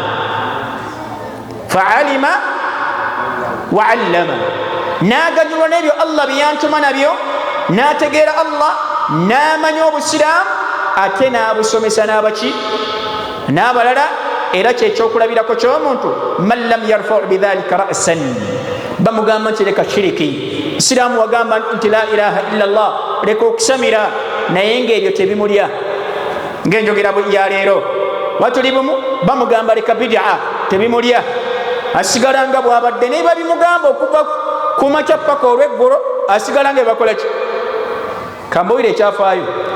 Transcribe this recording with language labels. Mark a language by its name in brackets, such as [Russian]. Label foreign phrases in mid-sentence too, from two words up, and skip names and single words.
[Arabic] فعلم وعلم, [Ganda] n'aganyulwa n'ebyo Allah bye yantuma nabyo, n'ategeera Allah, n'amanya obusiraamu, ate n'abusomesa n'abaki? N'abalala. Era kyekyokulabirako ky'omuntu, [Arabic] من لم يرفع بذلك رأسا, [Ganda] bamugamba nti leka shiriki. Isiraamu wagamba nti [Arabic] لا إله إلا الله, [Ganda] leka okusamira, naye ng'ebyo tebimulya. Ng'enjogera ya leero watuli bumu, bamugamba leka bid'a, tebimulya. Asigala nga bw'abadde ne babimugamba okuva ku makya paka olw'eggolo, asigala nga bakola ki? Kambowire ekyafaayo.